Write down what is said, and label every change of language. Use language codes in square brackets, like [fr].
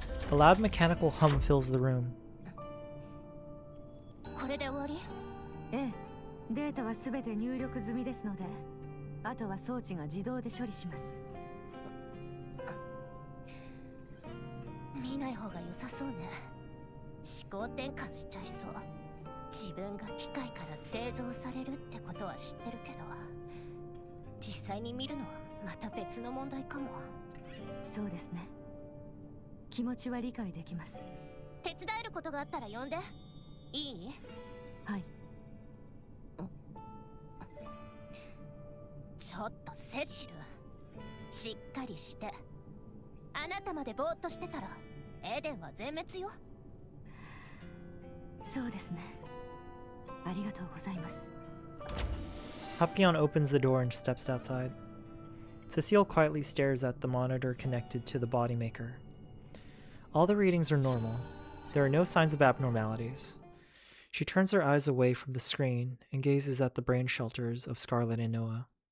[en] A loud mechanical hum fills the room. [ja] これで終わり？ええ、データは全て入力済みですので、あとは装置が自動で処理します。見ない方が良さそうね。思考転換しちゃいそう。自分が機械から製造されるってことは知ってるけど、実際に見るのはまた別の問題かも。そうですね。気持ちは理解できます。手伝えることがあったら呼んでいい？はい。ちょっとセシル、しっかりして。あなたまでぼーっとしてたらエデンは全滅よ。そうですね。ありがとうございます。 [en] Papillon opens the door and steps outside. Cecile quietly stares at the monitor connected to the body maker. All the readings are normal. There are no signs of abnormalities. She turns her eyes away from the screen and gazes at the brain shelters of Scarlet and Noah.